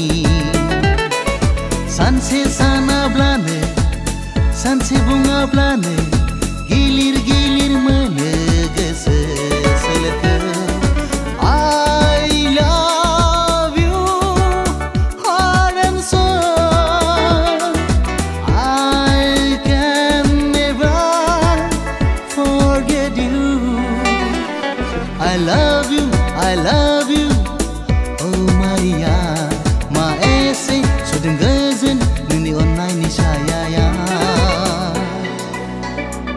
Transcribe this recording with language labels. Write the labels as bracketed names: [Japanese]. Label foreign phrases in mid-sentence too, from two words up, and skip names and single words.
[Bodo] सानसे सानाब्लानो सानसे बुङाब्लानो गिलिर गिलिर मोनो गोसो सोलेरखौ [English] I love you heart and soul I can never forget you. I love you, I love you, oh Maria. [Bodo] Maese sudin gazin nuni onai ni sayaya.